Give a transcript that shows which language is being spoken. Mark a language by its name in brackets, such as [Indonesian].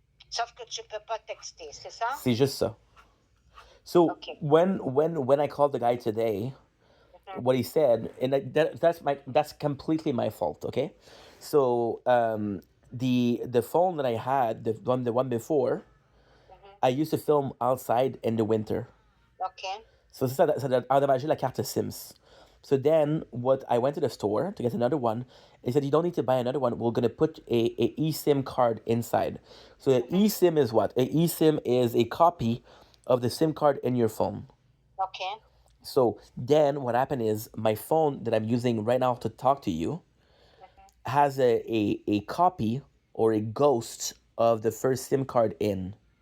[French] Sauf que tu peux pas texter, c'est ça? C'est juste ça. So [English] Okay. when I called the guy today, what he said, and that's completely my fault. Okay, so the phone that I had, the one before, I used to film outside in the winter. Okay. [French] So ça a endommagé la carte SIMS. [English] So then, what I went to the store to get another one. They said you don't need to buy another one. We're gonna put a eSIM card inside. So the eSIM is what? A eSIM is a copy of the SIM card in your phone. Okay. So then, what happened is my phone that I'm using right now to talk to you has a copy or a ghost of the first SIM card in.